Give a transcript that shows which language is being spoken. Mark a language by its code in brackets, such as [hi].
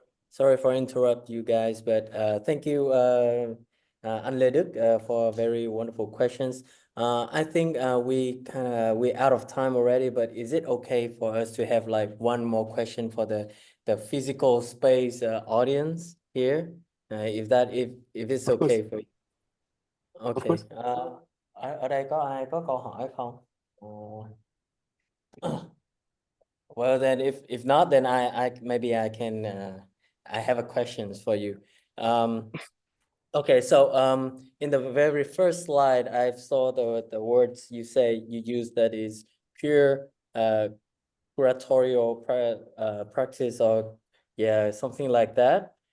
[en] Sorry for interrupt you guys, but thank you anh Lê Đức for very wonderful questions. I think we out of time already, but is it okay for us to have like one more question for the physical space audience here? If it's Of course. okay for you. Of Okay. course. [vi] Ở đây có ai có câu hỏi không? [en] Well, then if not, then I maybe I can I have a questions for you. Okay, so in the very first slide, I saw the words you say you use, that is pure curatorial practice, or yeah, something like that.